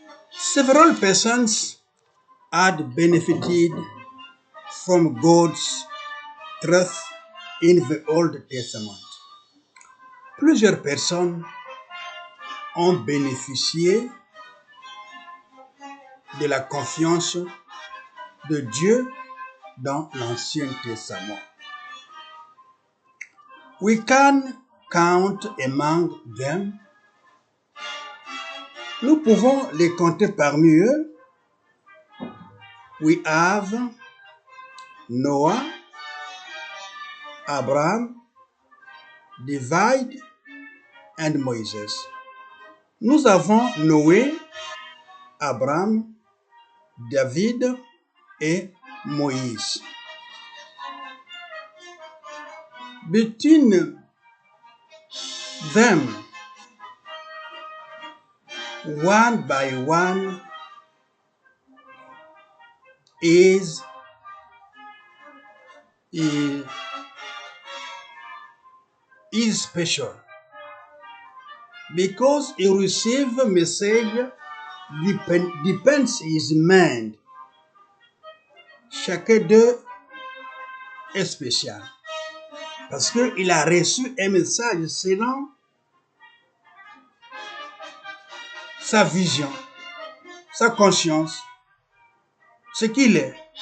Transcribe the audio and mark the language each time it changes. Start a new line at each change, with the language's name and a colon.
English: Several persons had benefited from God's truth in the Old Testament.
French: Plusieurs personnes ont bénéficié de la confiance de Dieu dans l'Ancien Testament.
English: We can count among them.
French: Nous pouvons les compter parmi eux.
English: We have Noah, Abraham, David and Moses.
French: Nous avons Noé, Abraham, David et Moïse.
English: Between them, one by one, is special because he receive a message depends his mind.
French: Chacun d'eux est spécial parce qu'il a reçu un message selon sa vision, sa conscience, ce qu'il est.